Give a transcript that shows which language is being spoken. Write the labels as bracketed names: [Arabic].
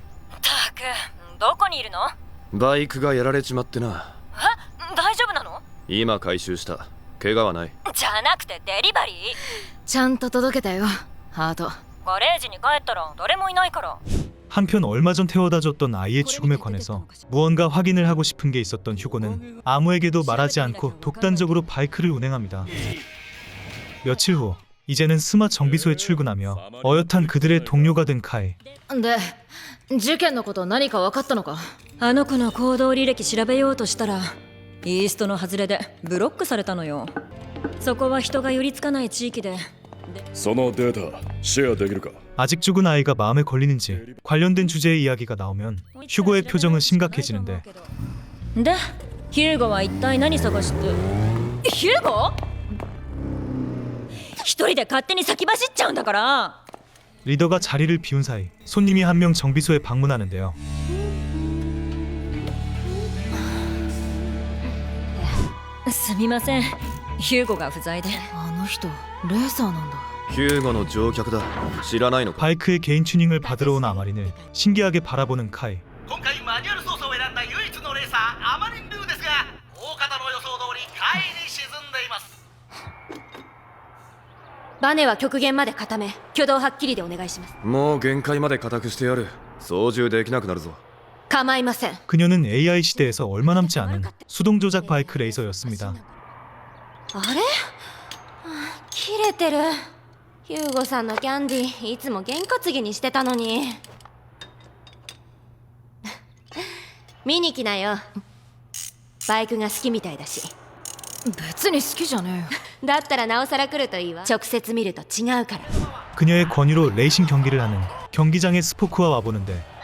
[Japanese] たく、どこにいるの？バイクがやられちまってな。え、大丈夫なの？今回収した。怪我はない。じゃなくてデリバリー？ちゃんと届けたよ。ハート。ガレージに帰ったら誰もいないから。 [Korean] 한편 얼마 전 태워다 줬던 아이의 죽음에 관해서 무언가 확인을 하고 싶은 게 있었던 휴고는 아무에게도 말하지 않고 독단적으로 바이크를 운행합니다. 며칠 후 이제는 스마 정비소에 출근하며 어엿한 그들의 동료가 된 카이. [Japanese] で、事件のこと何か分かったのか？あの子の行動履歴調べようとしたらイーストの外れでブロックされたのよ。そこは人が寄りつかない地域で。そのデータシェアできるか。 [Korean] 아직 죽은 아이가 마음에 걸리는지 관련된 주제의 이야기가 나오면 휴고의 표정은 심각해지는데 [Japanese] で、ヒューゴは一体何探して？ヒューゴ？一人で勝手に先走っちゃうんだから。 [Korean] 리더가 자리를 비운 사이 손님이 한 명 정비소에 방문하는데요. [Japanese] すみません、ヒューゴが不在で。あの人、レーサーなんだ。ヒューゴの乗客だ。知らないのか。 [Korean] 바이크의 개인 튜닝을 받으러 온 아마린을 신기하게 바라보는 카이. [Japanese] 今回マニュアル操作を選んだ唯一のレーサーアマリン・ルーですが、大方の予想通り下位に沈んでいます。バネは極限まで固め、挙動はっきりでお願いします。もう限界まで固くしてやる。操縦できなくなるぞ。構いません。 [Korean] 그녀는 AI 시대에서 얼마 남지 않은 수동 조작 바이크 레이서였습니다. [Japanese] あれ？切れてる。ヒューゴさんのキャンディーいつも験担ぎにしてたのに。見に来なよ。バイクが好きみたいだし。別に好きじゃねえよ。だったらなおさら来るといいわ。直接見ると違うから。 [Korean] 그녀의 권유로 레이싱 경기를 하는 경기장에 스포크와 와보는데